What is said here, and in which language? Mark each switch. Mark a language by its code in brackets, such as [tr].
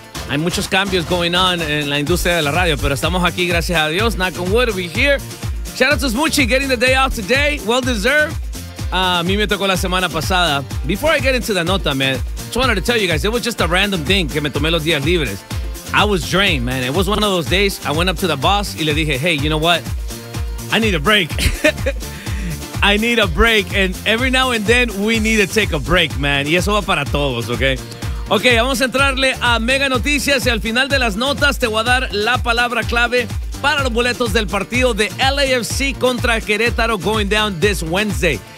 [es] Hay muchos cambios [en] going on [es] en la industria de la radio, pero estamos aquí, gracias a Dios, [en] knock on wood, we're here. Shout out to Smoochy, getting the day off today, well deserved. [es] A mí me tocó la semana pasada. [en] Before I get into the nota, man, I just wanted to tell you guys, it was just a random thing [es] que me tomé los días libres. [en] I was drained, man. It was one of those days. I went up to the boss [es] y le dije, [en] hey, you know what? I need a break. I need a break. And every now and then, we need to take a break, man. [es] Y eso va para todos, ¿ok? Ok, vamos a entrarle a Mega Noticias. Y al final de las notas, te voy a dar la palabra clave para los boletos del partido de LAFC contra Querétaro [en] going down this Wednesday.